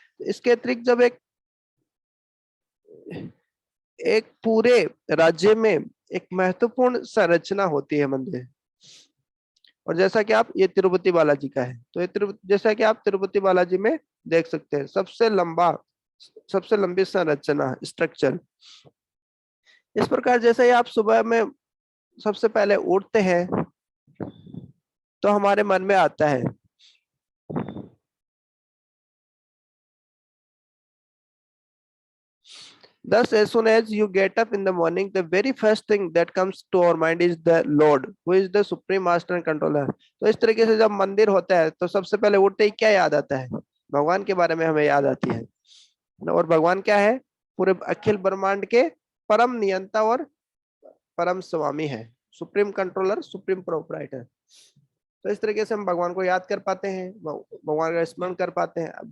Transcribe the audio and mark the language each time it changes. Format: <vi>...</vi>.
<hi>इसके अतिरिक्त जब एक एक पूरे राज्य में एक महत्वपूर्ण संरचना होती है मंदिर, और जैसा कि आप ये तिरुपति बालाजी का है, तो ये जैसा कि आप तिरुपति बालाजी में देख सकते हैं, सबसे लंबी संरचना, स्ट्रक्चर। इस प्रकार जैसे ही आप सुबह में सबसे पहले उठते हैं तो हमारे मन में आता है</hi> <en>thus as soon as you get up in the morning, the very first thing that comes to our mind is the Lord, who is the supreme master and controller.</en> <hi>तो इस तरीके से जब मंदिर होता है तो सबसे पहले उठते ही क्या याद आता है, भगवान के बारे में हमें याद आती है। और भगवान क्या है, पूरे अखिल ब्रह्मांड के परम नियंता और परम स्वामी है, सुप्रीम कंट्रोलर, सुप्रीम प्रोपराइटर। तो इस तरीके से हम भगवान को याद कर पाते हैं, भगवान का स्मरण कर पाते हैं।</hi>